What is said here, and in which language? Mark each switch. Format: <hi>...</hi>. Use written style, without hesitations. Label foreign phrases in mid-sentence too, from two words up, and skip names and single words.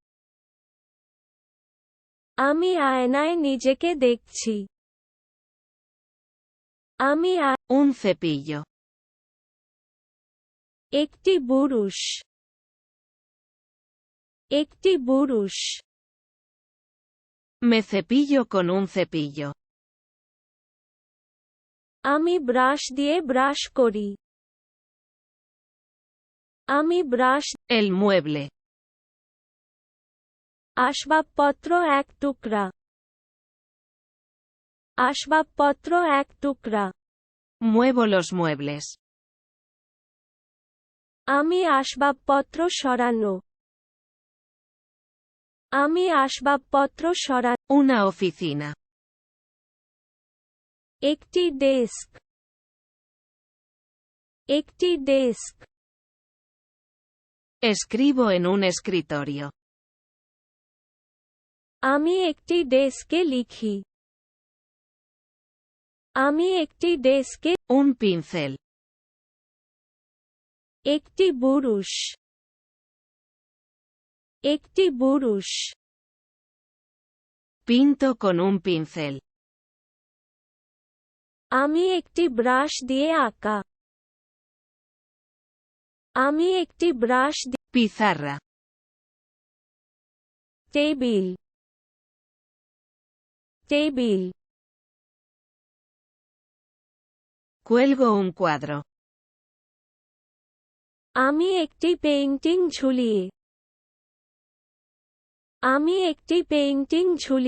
<bn>আমি আয়নায় নিজেকে দেখছি। আমি</bn> <es>Un cepillo.</es> <bn>একটি বুরুশ একটি বুরুশ</bn> <es>Me cepillo con un cepillo.</es> <bn>আমি ব্রাশ দিয়ে ব্রাশ করি। আমি ব্রাশ</bn> <es>El mueble.</es> <bn>আসবাবপত্র এক টুকরা আসবাবপত্র এক টুকরা</bn> <es>Muevo los muebles.</es> <bn>আমি আসবাবপত্র সরানো আমি আসবাবপত্র সরানো</bn> <es>Una oficina.</es> <bn>একটি ডেস্ক একটি ডেস্ক</bn> <es>Escribo en un escritorio.</es> <bn>আমি একটি ডেস্কে লিখি। আমি একটি ডেস্কে</bn> <es>Un pincel.</es> <bn>একটি বুরুশ একটি বুরুশ</bn> <es>Pinto con un pincel.</es> <bn>আমি একটি ব্রাশ দিয়ে আঁকা। আমি একটি ব্রাশ দিয়ে</bn> <es>Pizarra.</es> <bn>টেবিল টেবিল</bn> <es>Cuelgo un cuadro.</es> <bn>আমি একটি পেইন্টিং ঝুলিয়ে আমি একটি পেইন্টিং ঝুলিয়ে</bn>